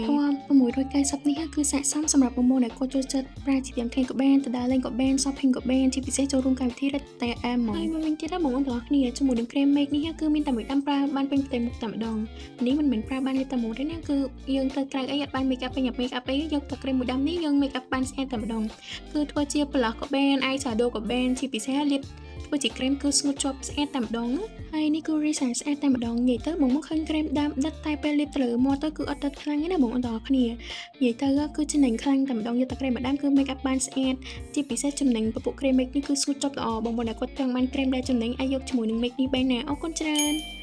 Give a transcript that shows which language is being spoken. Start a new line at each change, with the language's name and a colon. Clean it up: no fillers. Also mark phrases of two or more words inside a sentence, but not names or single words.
Khmer: ពណ៌690នេះគឺស័ក្តិសមសម្រាប់បងប្អូនដែលគាត់ចូលចិត្តប្រើជាប្រចាំថ្ងៃក៏បានទៅដើរលេងក៏បាន shopping ក៏បានជាពិសេសចូលរួមកម្មវិធីរត់តែអែមហ្មងហើយមួយវិញទៀតបងប្អូនទាំងអស់គ្នាជាមួយ នឹង krem Make នេះគឺមានតែមួយដាំប្រើបានពេញផ្ទៃមុខតែម្ដងនេះមិនមែនប្រើបានលេបតែមួយទេណាគឺយើងទៅក្រៅអីអត់បាន
English: make up
Khmer: ពេញ
English: make up
Khmer: អីយកតែ krem មួយដាំនេះយើង
English: make up
Khmer: បានស្អាតតែម្ដងគឺធ្វើជា blush ក៏បាន
English: eye shadow
Khmer: ក៏បានជាពិសេសលាបធ្វើជា krem គឺស្ងួតជាប់ស្អាតតែម្ដងហើយនេះគឺ result ស្អាតតែម្ដងនិយាយទៅបងមកឃើញ krem ដាំដិតតែពេលលាបទៅលើមាត់ទៅគឺអត់ដិតខ្លាំងទេណាបងប្អូនទាំងអស់គ្នានិយាយទៅគឺចំណេញខ្លាំងតែម្ដងយកតែ krem មួយដាំគឺ
English: make up
Khmer: បានស្អាតជាពិសេសចំណេញពពួក krem Make នេះគឺស្ងួតជាប់ល្អបងប្អូនដែលគាត់ចង់បាន krem ដែលចំណេញអាចយកជាមួយនឹង Make នេះបានណាអរគុណច្រើន